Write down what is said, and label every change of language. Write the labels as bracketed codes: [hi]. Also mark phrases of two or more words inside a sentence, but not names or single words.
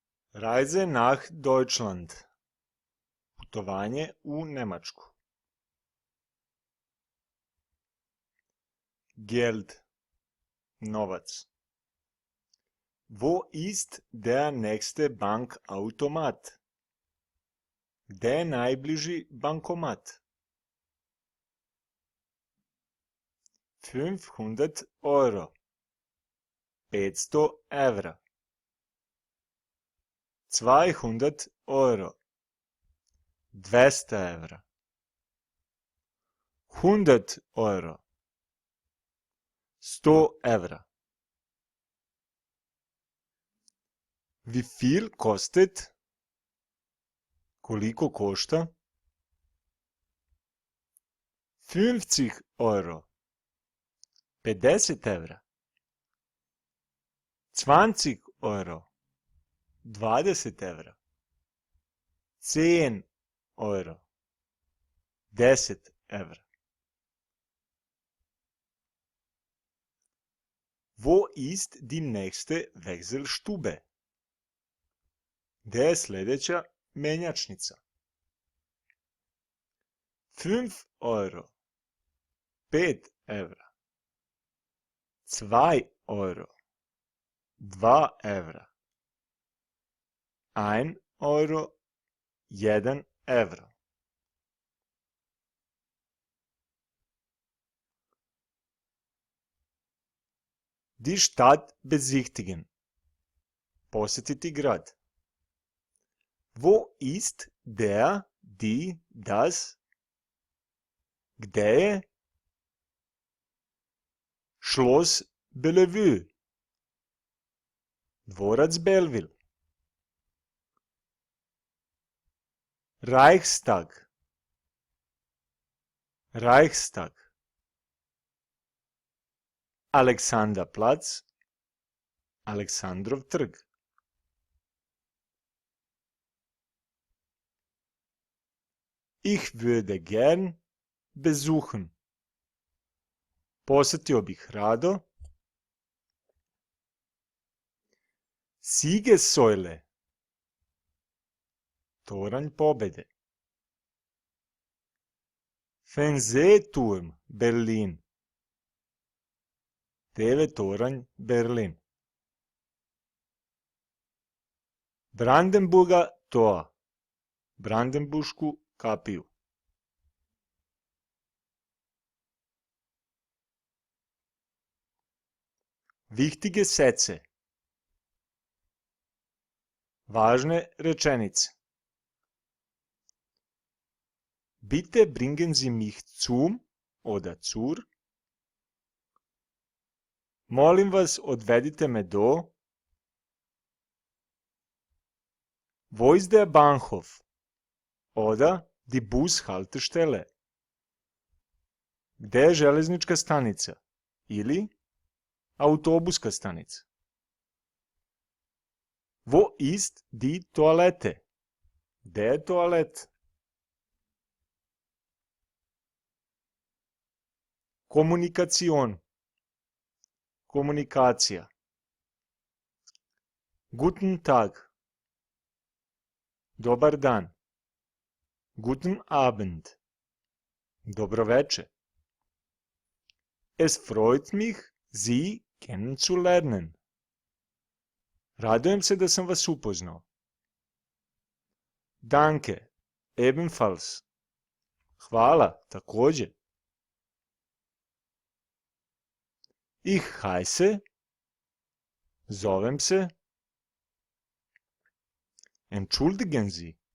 [de] Reise nach Deutschland. [sr] Putovanje u Njemačku. [de] Geld. [sr] Novac. [de] Wo ist der nächste Bankautomat? [sr] Gde je najbliži bankomat? [de] 500 euro. [sr] 500 evra. 200 euro. 200 evra. 100 euro. 100 evra. [de] Wie viel kostet? [sr] Koliko košta? 50 euro. 50 evra. 20 euro. 20 evra. 10 euro. 10 evra. [de] Wo ist die nächste Wechselstube? [sr] Gde je sljedeća menjačnica? [de] 5 euro. [sr] 5 evra. 2 euro. 2 evra. 1 euro. 1 evro. [de] Die Stadt besichtigen. [sr] Posjetiti grad. [de] Wo ist der, die, das? [sr] Gde je? Schloss Bellevue. Dvorac Belleville. Reichstag. Reichstag. Aleksanderplatz. Aleksandrov trg. [de] Ich würde gern besuchen. [sr] Posjetio bih rado. [de] Siegessäule. [sr] Toranj pobjede. [de] Fernsehturm Berlin. [sr] TV toranj Berlin. [de] Brandenburger Tor. [sr] Brandenburšku kapiju. [de] Wichtige Sätze. [sr] Važne rečenice. [de] Bitte bringen Sie mich zum oder zur. [sr] Molim vas, odvedite me do. [de] Wo ist der Bahnhof? Oder die Bushaltestelle. [sr] Gde je železnička stanica? Ili autobuska stanica. [de] Wo ist die Toilette? [sr] Gde je toalet? Kommunikation. Komunikacija. [de] Guten Tag. [sr] Dobar dan. [de] Guten Abend. [sr] Dobro večer. [de] Es freut mich, Sie kennenzulernen. [sr] Radujem se da sam vas upoznao. [de] Danke, ebenfalls. [sr] Hvala, također. [de] Ich heiße. [sr] Zovem se. [de] Entschuldigen Sie.